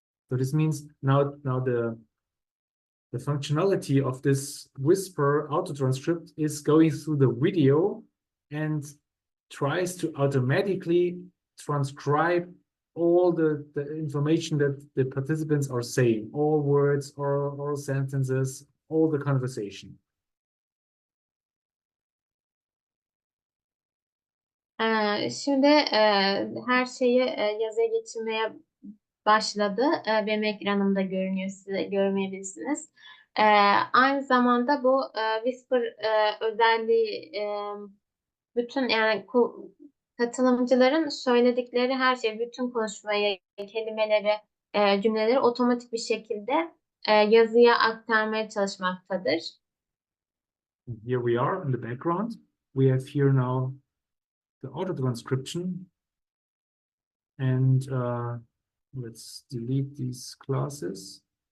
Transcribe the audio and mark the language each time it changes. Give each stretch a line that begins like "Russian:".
English: So this means now the functionality of this Whisper auto transcript is going through the video and tries to automatically transcribe all the information that the participants are saying, all words, all sentences, all the conversation.
Turkish: Şimdi her şeyi yazıya geçirmeye başladı. Benim ekranımda görünüyor, size görmeyebilirsiniz. Aynı zamanda bu Whisper özelliği bütün yani katılımcıların söyledikleri her şey, bütün konuşmayı, kelimeleri, cümleleri otomatik bir şekilde yazıya aktarmaya çalışmaktadır.
English: Here we are in the background. We have here now the auto transcription, and let's delete these classes.